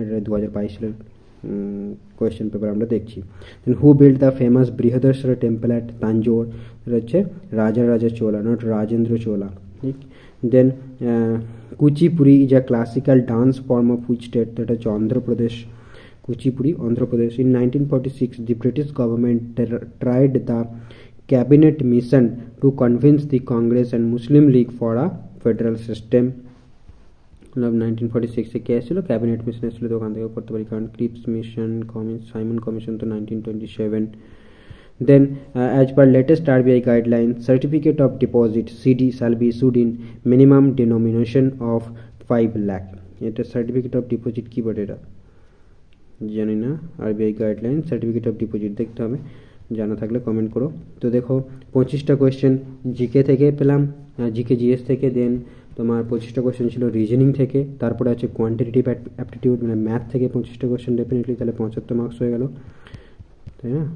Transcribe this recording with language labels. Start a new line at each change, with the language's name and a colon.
Bangla: এটা 2022 সালের question paper আমরা দেখছি।
English: Then who build the famous Brihadeshwara temple at Tanjore?
Bangla: এটা হচ্ছে রাজা চোলা,
English: Not Rajendra Chola. ঠিক। Then Kuchipudi is a classical dance form of which state?
Bangla: এটা হচ্ছে Andhra Pradesh. Kuchipudi, Andhra Pradesh.
English: In 1946, the British government tried the cabinet mission to convince the Congress and Muslim League for a federal system.
Bangla: 1946 এ কে ছিল? Cabinet mission ছিল, তো ওখান থেকে করতে পারি, কারণ ক্রিপস মিশন, সাইমন কমিশন তো 1927।
English: Then as per latest RBI guidelines, certificate of deposit CD shall be issued in minimum denomination of 5 lakh.
Bangla: এটা সার্টিফিকেট অফ ডিপোজিট কি বলে এটা জানি না। RBI guideline certificate of deposit দেখতে হবে, জানা থাকলে কমেন্ট করো। তো দেখো 25টা কোয়েশ্চেন জিকে থেকে পেলাম, জিকে জিএস থেকে। দেন তোমার 25টা কোয়েশ্চেন ছিল রিজনিং থেকে। তারপরে আছে কোয়ান্টিটেটিভ অ্যাপটিটিউড, মানে ম্যাথ থেকে 25টা কোয়েশ্চেন ডেফিনেটলি, তাহলে 75 মার্কস হয়ে গেল, তাই না?